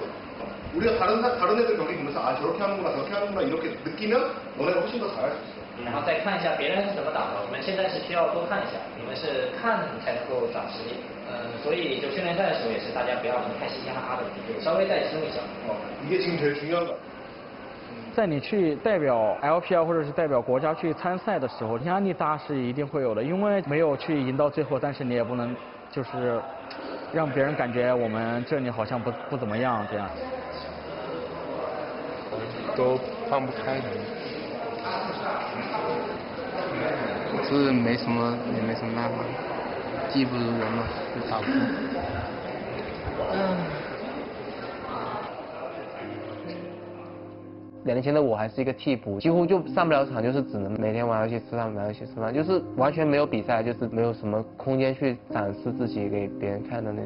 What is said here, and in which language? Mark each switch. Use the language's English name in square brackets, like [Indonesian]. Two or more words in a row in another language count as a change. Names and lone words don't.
[Korean] 우리가 다른 애들 경기 보면서 아 저렇게 하는구나 저렇게 하는구나 이렇게 느끼면 너네가 훨씬 더 잘할 수 있어. [Chinese] 然后再看一下别人是怎么打的，我们现在是需要多看一下，你们是看才能够长实力。所以就训练赛的时候也是大家不要那么太嘻嘻哈哈的，就稍微再松一下。 [Korean] 이게 지금 제일 중요한 거. [Chinese] 在你去代表 LPL 或者是代表国家去参赛的时候，压力大是一定会有的，因为没有去赢到最后，但是你也不能就是让别人感觉我们这里好像不怎么样这样。都放不开的，是没什么办法，技不如人嘛，就打不过。2年前的我还是一个替补，几乎就上不了场，就是只能每天玩游戏吃饭，玩游戏吃饭，就是完全没有比赛，就是没有什么空间去展示自己给别人看的那种。